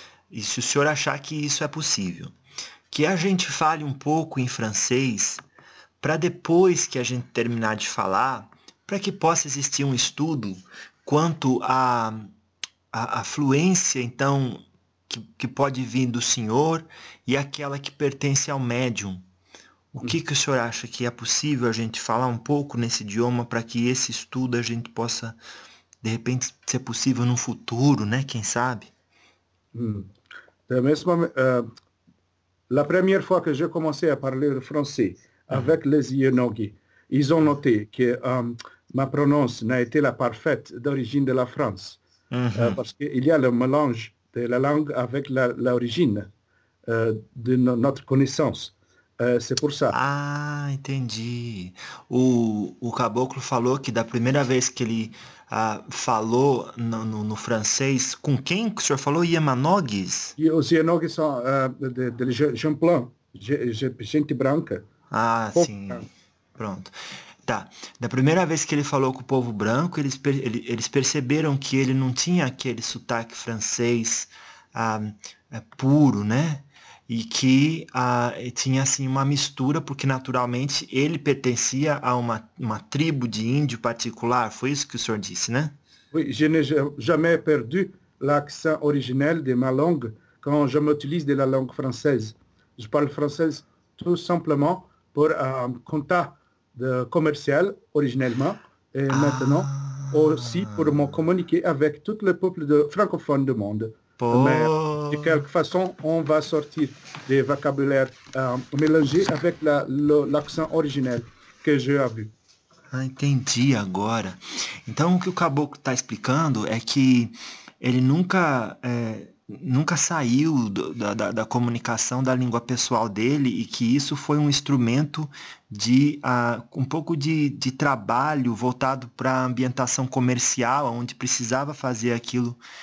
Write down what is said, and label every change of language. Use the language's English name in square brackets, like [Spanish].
[Portuguese] E se o senhor achar que isso é possível, que a gente fale um pouco em francês para depois que a gente terminar de falar, para que possa existir um estudo quanto à fluência, então, que pode vir do senhor e aquela que pertence ao médium. O que que o senhor acha que é possível a gente falar um pouco nesse idioma para que esse estudo a gente possa, de repente, ser possível no futuro, né? Quem sabe? Da mesma [French] la première fois que je commençais à parler français avec les Yenogi, ils ont noté que ma prononce n'a été la parfaite d'origine de la France, parce qu'il y a le mélange de la langue avec l'origine de no notre connaissance. C'est pour ça. [Portuguese] Ah, entendi. O caboclo falou que da primeira vez que ele falou no francês, com quem que o senhor falou? Yamanogues? E os Yenogi são de Champlain, gente branca, Ah, povo sim. Pronto. Tá. Da primeira vez que ele falou com o povo branco, eles perceberam que ele não tinha aquele sotaque francês puro, né? E que tinha assim uma mistura, porque naturalmente ele pertencia a uma tribo de índio particular, foi isso que o senhor disse, né? branco. [French] Oui, je n'ai jamais perdu l'accent originel de ma langue. quand je m'utilise de la langue française. Je parle français tout simplement pour un contact commercial originellement et maintenant aussi pour me communiquer avec tout le peuple francophone du monde. Mais de quelque façon, on va sortir des vocabulaires mélangés avec l'accent originel que j'ai vu. [Portuguese] Ah, entendi agora. Então, o que o caboclo está explicando é que ele nunca saiu da comunicação da língua pessoal dele e que isso foi um instrumento de um pouco de trabalho voltado para a ambientação comercial, onde precisava fazer aquilo.